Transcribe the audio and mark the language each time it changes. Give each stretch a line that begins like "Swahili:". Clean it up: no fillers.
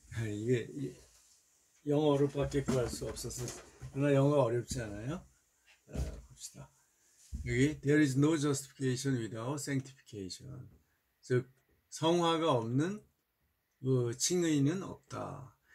Korean: 이게 영어로밖에 구할 수 없어서, 그러나 영어가 어렵지 않아요. 봅시다. 여기
English: There is no justification without sanctification.
Korean: 즉 성화가 없는 그 칭의는 없다.